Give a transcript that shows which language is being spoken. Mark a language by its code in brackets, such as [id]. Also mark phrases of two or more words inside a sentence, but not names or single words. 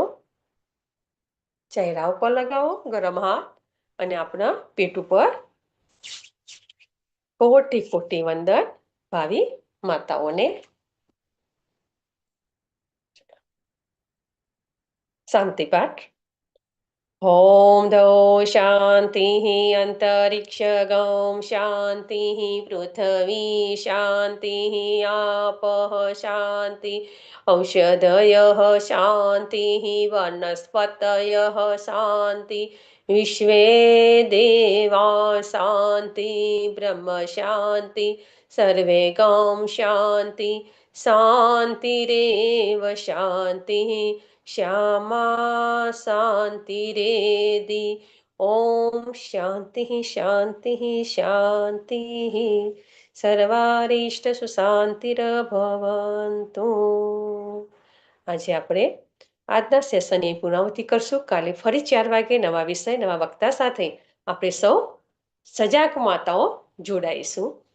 [gu] ચહેરા ઉપર લગાવો ગરમ હાથ અને આપણા પેટ ઉપર કોટી કોટી વંદન ભાવી માતાઓને. શાંતિ પાઠ. [sa] ॐ द्यौ शान्तिः अन्तरिक्षगं शान्तिः पृथिवी शान्तिः आपः शान्ति औषधयः शान्तिः वनस्पतयः शान्ति विश्वे देवा शान्ति ब्रह्म शान्ति सर्वे गं शान्ति शान्तिरेव शान्तिः श्यामा शान्तिरेधि ॐ शान्तिः शान्तिः शान्तिः સર્વારિષ્ટસુશાંતિર્ભવन्तु. [gu] આજે આપણે આજના સેશનની પૂર્ણાહુતિ કરશું. કાલે ફરી 4 વાગે નવા વિષય નવા વક્તા સાથે આપણે સૌ સજાગ માતાઓ જોડાઈશું.